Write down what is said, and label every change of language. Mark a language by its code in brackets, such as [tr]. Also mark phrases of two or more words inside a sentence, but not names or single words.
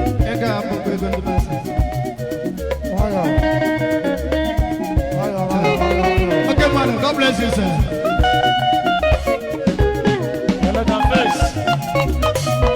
[ig] Ego a bụ ego ndị mmadụ. Nwayọ. Nwayọ, nwayọ, nwayọ, nwayọ. [en] Okay, man, God bless you, sir. Let them face.